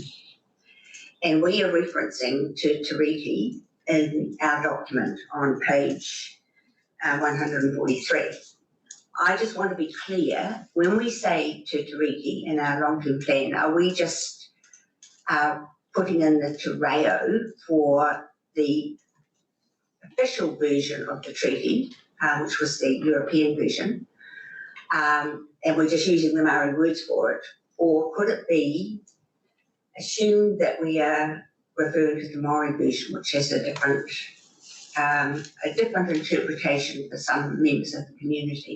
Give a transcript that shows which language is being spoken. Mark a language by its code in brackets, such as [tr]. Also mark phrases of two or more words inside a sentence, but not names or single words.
[en] And we are referencing Te Riki in our document on page 143. I just want to be clear, when we say Te Tiriti in our long-term plan, are we just putting in the [mi] te reo [en] for the official version of the treaty, which was the European version, and we're just using the Maori words for it? Or could it be assumed that we are referring to the Maori version, which has a different interpretation for some members of the community?